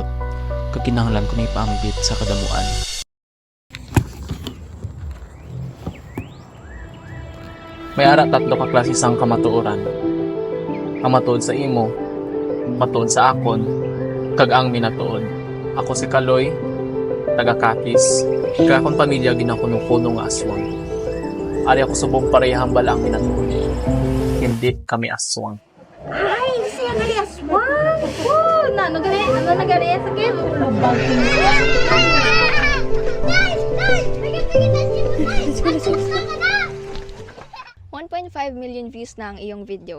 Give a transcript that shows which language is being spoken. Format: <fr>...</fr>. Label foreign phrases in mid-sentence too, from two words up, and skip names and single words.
<hil>Kakinanglan ko ni paambit sa kadamuan. May ara tatlo ka klase sang kamatuoran. Ang matuod sa imo, matuod sa akon, kag ang minatuod. Ako si Kaloy, taga Kakis, kaya akong pamilya ginakuno-kuno nga aswang. Ari ako subong parehang balang minatuod. Hindi kami aswang.</hil> <tl>ay, siya na yung aswang. Oh, ano nagari sakit? Lubang. Guys, aswang ka na. 1.5</tl> <en>million views</en> <tl>na ang iyong video.</tl>